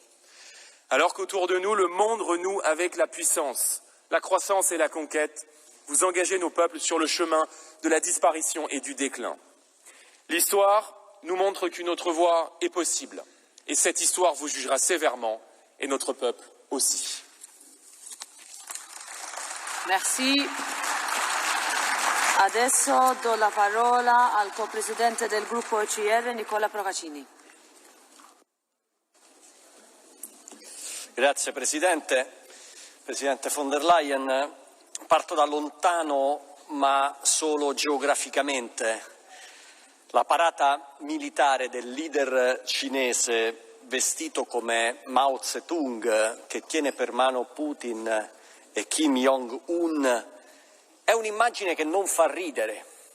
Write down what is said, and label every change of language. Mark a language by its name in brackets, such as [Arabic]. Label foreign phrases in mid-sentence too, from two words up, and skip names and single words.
[French] Alors qu'autour de nous, le monde renoue avec la puissance, la croissance et la conquête, vous engagez nos peuples sur le chemin de la disparition et du déclin. L'histoire nous montre qu'une autre voie est possible, et cette histoire vous jugera sévèrement, et notre peuple aussi. Merci. [Italian] Adesso do la parola al copresidente del gruppo ECR, Nicola Procaccini. Grazie Presidente. Presidente von der Leyen, parto da lontano ma solo geograficamente. La parata militare del leader cinese vestito come Mao Zedong, che tiene per mano Putin e Kim Jong-un, è un'immagine che non fa ridere.